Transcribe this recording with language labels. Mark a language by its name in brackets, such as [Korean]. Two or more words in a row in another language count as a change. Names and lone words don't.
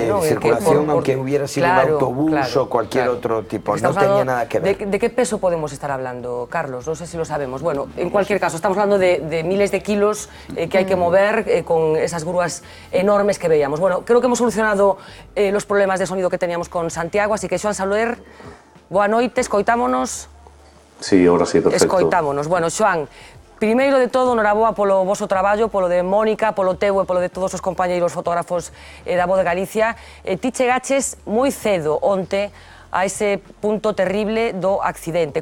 [Spanish] de circulación, aunque hubiera sido un autobús o cualquier otro tipo, no tenía nada que ver. ¿De qué peso podemos estar hablando, Carlos? No sé si lo sabemos. Bueno, en cualquier caso, estamos hablando de miles de kilos que hay que mover con esas grúas enormes que veíamos. Bueno, creo que hemos solucionado los problemas de sonido que teníamos con Santiago, [Galician] así que, Xoán Saluer, boa noite, escoitámonos. [Spanish] Sí, ahora sí, perfecto. [Galician] Escoitámonos. Bueno, Xoán, primeiro de todo, noraboa polo voso traballo, polo de Mónica, polo teu e polo de todos os compañeiros fotógrafos da Voz de Galicia. Ti chegaches moi cedo onte a ese punto terrible do accidente.